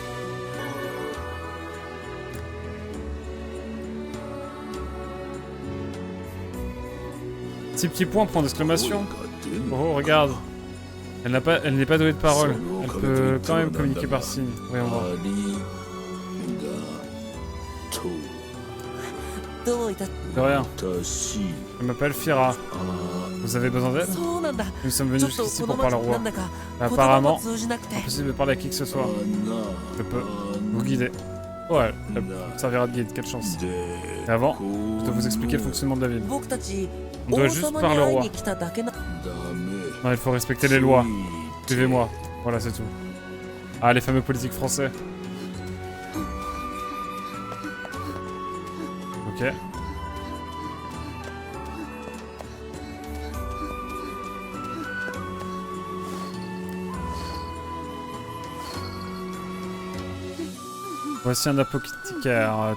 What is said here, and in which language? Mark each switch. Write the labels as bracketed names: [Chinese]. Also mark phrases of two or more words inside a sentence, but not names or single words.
[French] Petit point, point d'exclamation. Oh, regarde. Elle n'est pas douée de parole. Elle peut quand même communiquer par signe. Voyons voir. [Japanese] どういた [French] De rien. Je m'appelle Fira. Vous avez besoin d'aide? [Japanese] そうなんだ [French] Nous sommes [Japanese] ちょ [French] venus [Japanese] っと [French] jusqu'ici [Japanese] この [French] pour parler [Japanese] 町 [French] au [Japanese] な [French] roi. [Japanese] んだか [French] Apparemment, [Japanese] 通じなくて [French] impossible de parler à qui que ce soit. Je peux vous guider. Ouais, elle servira de guide, quelle chance. Et avant, je dois vous expliquer le fonctionnement de la ville. [Japanese] 僕たち [French] On [Japanese] 王 [French] doit juste [Japanese] 様に [French] parler au [Japanese] 会い [French] roi. [Japanese] に来ただけな [French] Non, il faut respecter les lois. Suivez-moi. Voilà, c'est tout. Ah, les fameux politiques français. Ok. Voici un apothicaire.